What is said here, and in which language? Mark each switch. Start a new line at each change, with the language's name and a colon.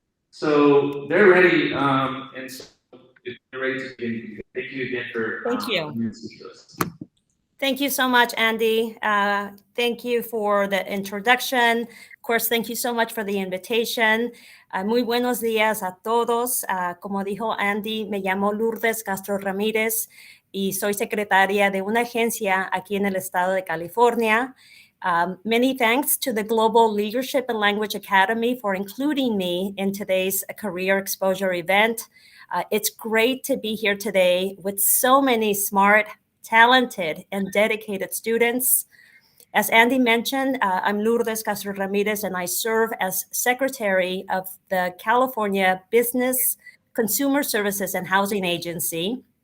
English: So they're ready, and so if they're ready to begin, thank you again for coming to speak to us. Thank you so much, Andy. Thank you for the introduction. Of course, thank you so much for the invitation.
Spanish: Muy buenos días a todos. Como dijo Andy, me llamo Lourdes Castro Ramirez y soy secretaria de una agencia aquí en el estado de California.
English: Many thanks to the Global Leadership and Language Academy for including me in today's career exposure event. It's great to be here today with so many smart, talented, and dedicated students. As Andy mentioned, I'm Lourdes Castro Ramirez, and I serve as Secretary of the California Business, Consumer Services, and Housing Agency.